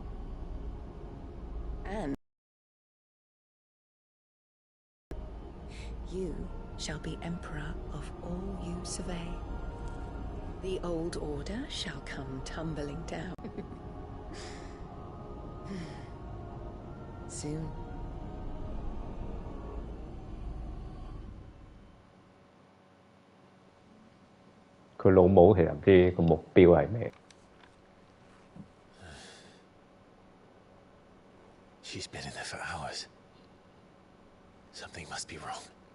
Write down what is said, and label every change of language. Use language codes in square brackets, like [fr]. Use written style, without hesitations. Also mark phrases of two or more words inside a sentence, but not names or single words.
[en] And you shall be emperor of all you survey. The old order shall come tumbling down. Soon. [yue] 佢老母其實唔知個目標係咩。 [en] She's been in there for hours. Something must be wrong.